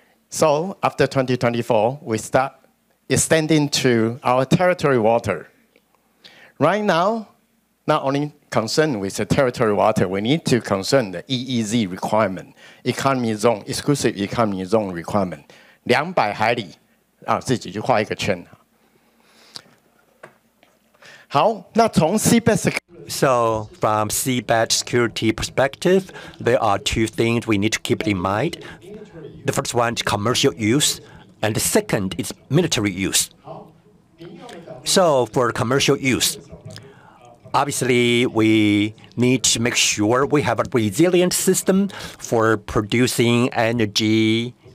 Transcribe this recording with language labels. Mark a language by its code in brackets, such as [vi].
[en] So after 2024, we start extending to our territory water. Right now, not only concerned with the territory water, we need to concern the EEZ requirement, economy zone, exclusive economy zone requirement. [zh] 200海里啊，自己就画一个圈。好，那从 Seabed [en] So from seabed security perspective, there are two things we need to keep in mind. The first one is commercial use, and the second is military use. So for commercial use, obviously we need to make sure we have a resilient system for producing energy.